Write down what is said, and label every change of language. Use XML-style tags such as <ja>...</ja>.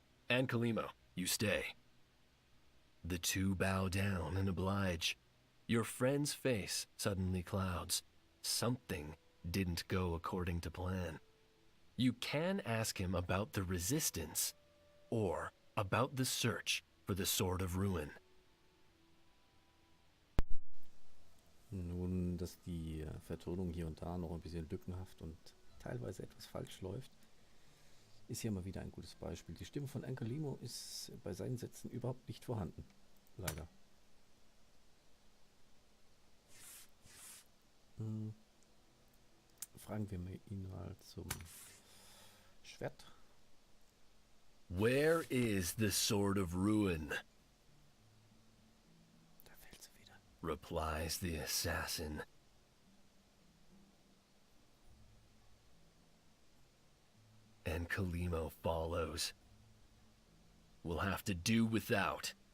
<en>Ankalimo, you stay. The 2 bow down and oblige. Your friend's face suddenly clouds. Something didn't go according to plan. You can ask him about the resistance, or about the search for the Sword of Ruin.</en> <de>Nun, dass die Vertonung hier und da noch ein bisschen lückenhaft und teilweise etwas falsch läuft, ist hier mal wieder ein gutes Beispiel. Die Stimme von Ankalimo ist bei seinen Sätzen überhaupt nicht vorhanden. Leider. Fragen wir ihn mal zum Schwert.</de> <en>Where is the Sword of Ruin?</en> <de>Da fällt sie wieder.</de> <en>Replies the assassin. Ankalimo follows. We'll have to do without.</en>